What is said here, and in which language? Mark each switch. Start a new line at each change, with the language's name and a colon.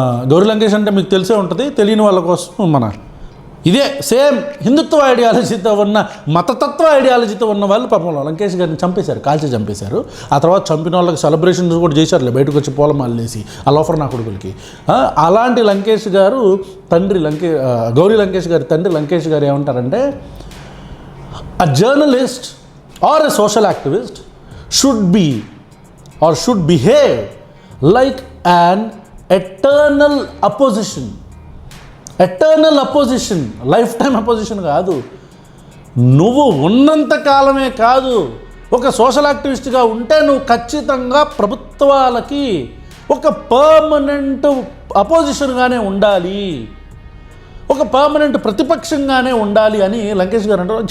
Telugu: గౌరీ లంకేష్ అంటే మీకు తెలిసే ఉంటుంది, తెలియని వాళ్ళ కోసం మన ఇదే సేమ్ హిందుత్వ ఐడియాలజీతో ఉన్న, మతతత్వ ఐడియాలజీతో ఉన్న వాళ్ళు పాపం లంకేష్ గారిని చంపేశారు, కాల్చి చంపేశారు. ఆ తర్వాత చంపిన వాళ్ళకి సెలబ్రేషన్స్ కూడా చేశారులే, బయటకు వచ్చి పూలమాలలు వేసి ఆ లోఫర్ నా కొడుకులకి. అలాంటి లంకేష్ గారు తండ్రి గౌరీ లంకేష్ గారి తండ్రి లంకేష్ గారు ఏమంటారంటే, a journalist
English: or a social activist should be or should behave like an eternal opposition.
Telugu: Eternal opposition, life time opposition కాదు. నువ్వు ఉన్నంత కాలమే కాదు, ఒక సోషల్ యాక్టివిస్ట్గా ఉంటే నువ్వు ఖచ్చితంగా ప్రభుత్వాలకి ఒక పర్మనెంట్ అపోజిషన్గానే ఉండాలి, ఒక పర్మనెంట్ ప్రతిపక్షంగానే ఉండాలి అని లంకేష్ గారు అంటారు.